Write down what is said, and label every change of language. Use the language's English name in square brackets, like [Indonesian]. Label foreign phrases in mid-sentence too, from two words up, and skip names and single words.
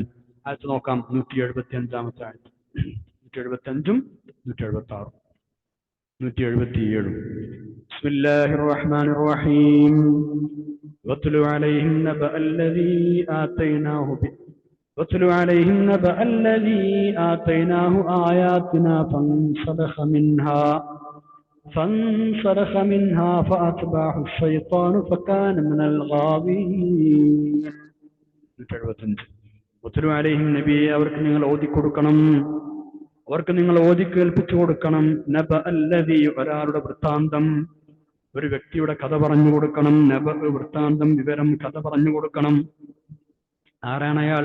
[Malayalam] ആയത്ത് നോക്കാം, 175-ാമത്തെ ആയത്ത്. 175-ഉം 176-ഉം 177-ഉം. [Arabic] بسم الله الرحمن الرحيم واتل عليهم نبأ الذي آتيناه آياتنا فانسلخ منها فأتبعه الشيطان فكان من الغاوين. واتل عليهم [Malayalam] നബിയെ അവർക്ക് നിങ്ങൾ ഓതിക്കൊടുക്കണം, അവർക്ക് നിങ്ങൾ ഓതി കേൾപ്പിച്ചു കൊടുക്കണം. [Arabic] نبأ الذي [Malayalam] ഒരാളുടെ വൃത്താന്തം, ഒരു വ്യക്തിയുടെ കഥ പറഞ്ഞു കൊടുക്കണം. നബഅ വൃത്താന്തം, വിവരം, കഥ പറഞ്ഞു കൊടുക്കണം. ആരാണ് അയാൾ?